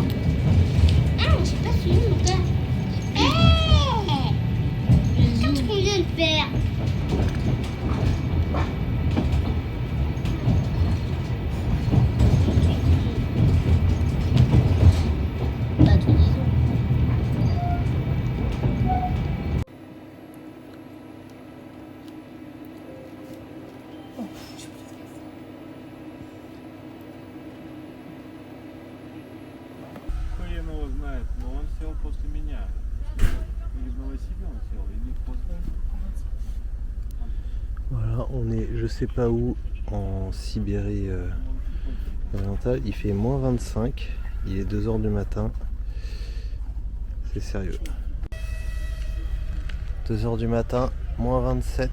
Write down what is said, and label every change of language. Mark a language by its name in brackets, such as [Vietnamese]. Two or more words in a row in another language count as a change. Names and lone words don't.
[French] Ah, j'ai pas suivi mon gars. Qu'est-ce qu'on vient de faire? Bah, tout disons. [Russian] Хрен его знает, но он сел после меня. Или в Новосибе он сел, или после... [French] Voilà, on est je sais pas où en Sibérie orientale. Il fait moins 25, il est 2h du matin. C'est sérieux. 2h du matin, moins 27.